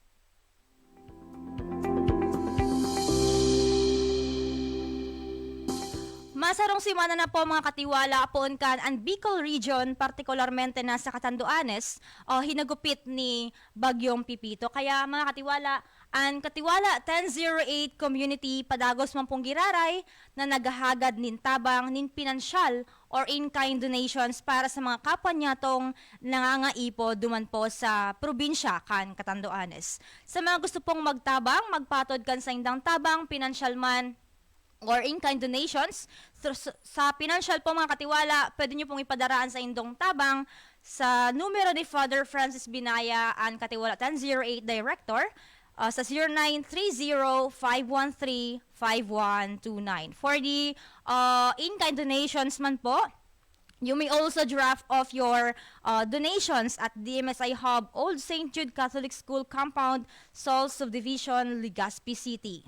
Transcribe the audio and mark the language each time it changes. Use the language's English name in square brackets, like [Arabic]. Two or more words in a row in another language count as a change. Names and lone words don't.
[Bikol] Masarong simana na po mga katiwala poon kan ang Bicol Region, partikularmente na sa Catanduanes, hinagupit ni Bagyong Pipito. Kaya mga katiwala, ang Katiwala 1008 Community padagos man pong giraray na naghahagad nin tabang nin pinansyal or [English] in-kind donations [Bikol] para sa mga kapwa niya tong nangangaipo duman po sa probinsya kan Catanduanes. Sa mga gusto pong magtabang, magpatod kan sa indang tabang, pinansyal man or [English] in-kind donations, [Bikol] sa financial po mga katiwala, pwede nyo pong ipadaraan sa indong tabang sa numero ni Father Francis Binaya and Katiwala 1008 Director sa 0930-513-5129. [English] For the in-kind donations [Bikol] man po, [English] you may also draft off your donations at DMSI Hub, Old St. Jude Catholic School Compound, Sol Subdivision, Legazpi City.